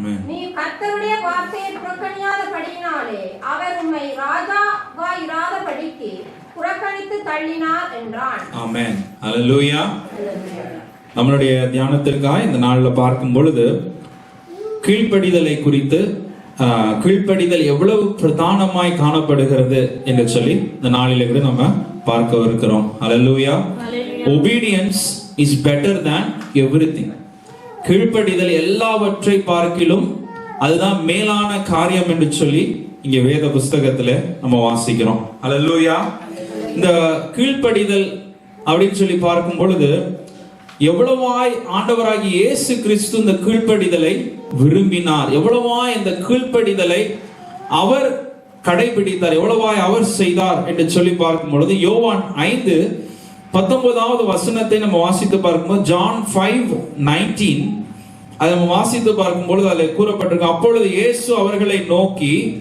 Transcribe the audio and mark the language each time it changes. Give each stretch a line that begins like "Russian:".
Tamil: நீ கர்த்தருடைய வார்த்தையை புறக்கணியாதபடியினாலே அவர் உம்மை ராஜாவாய் இராதபடிக்கு புறக்கணித்து தள்ளினார் என்றான். ஆமென். ஹல்லேலூயா. நம்மளுடைய தியானத்திற்காக இந்த நாள்ல பார்க்கும் பொழுது கீழ்ப்படிதலை குறித்து, கீழ்ப்படிதல் எவ்வளவு பிரதானமாய் காணப்படுகிறது என்று சொல்லி இந்த நாளில கூட நம்ம பார்க்க இருக்கிறோம். ஹல்லேலூயா.
English: Obedience is better than everything.
Tamil: கீழ்ப்படிதல் எல்லாவற்றை பார்க்கிலும் அதுதான் மேலான காரியம் என்று சொல்லி இங்க வேத புஸ்தகத்துல நம்ம வாசிக்கிறோம். ஹல்லேலூயா. இந்த கீழ்ப்படிதல் அப்படின்னு சொல்லி பார்க்கும் பொழுது எவ்வளவாய் ஆண்டவராகிய இயேசு கிறிஸ்து இந்த கீழ்ப்படிதலை விரும்பினார், எவ்வளவாய் இந்த கீழ்ப்படிதலை அவர் கடைபிடித்தார், எவ்வளவாய் அவர் செய்தார் என்று சொல்லி பார்க்கும் பொழுது யோவான் 5:19 வசனத்தை நம்ம வாசித்து பார்க்கும்போது, ஜான் 5:19 அதை நம்ம வாசித்து பார்க்கும் பொழுது அதில் கூறப்பட்டிருக்கு, அப்பொழுது இயேசு அவர்களை நோக்கி,